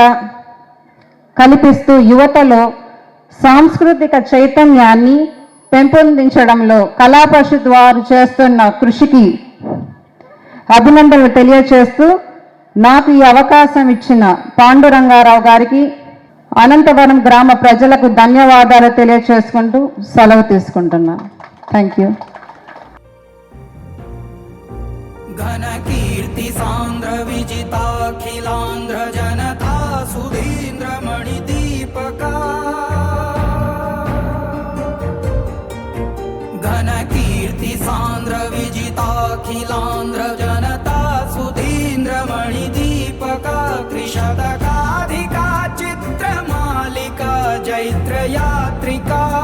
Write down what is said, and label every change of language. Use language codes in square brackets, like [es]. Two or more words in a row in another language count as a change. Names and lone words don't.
[te] కల్పిస్తూ యువతలో సాంస్కృతిక చైతన్యాన్ని పెంపొందించడంలో కళా పరిషత్ వారు చేస్తున్న కృషికి అభినందనలు తెలియచేస్తూ నాకు ఈ అవకాశం ఇచ్చిన పాండురంగారావు గారికి, అనంతవరం గ్రామ ప్రజలకు ధన్యవాదాలు తెలియచేసుకుంటూ సెలవు తీసుకుంటున్నాను. [en] thank you. [sa] घन कीर्ति सांद्र विजिताखिलांध्र जनता सुधींद्र मणिदीपका घन कीर्ति सांद्र विजिताखिलांध्र जनता सुधींद्र मणिदीपका त्रिशतकाधिका चित्रमालिका जैत्र यात्रिका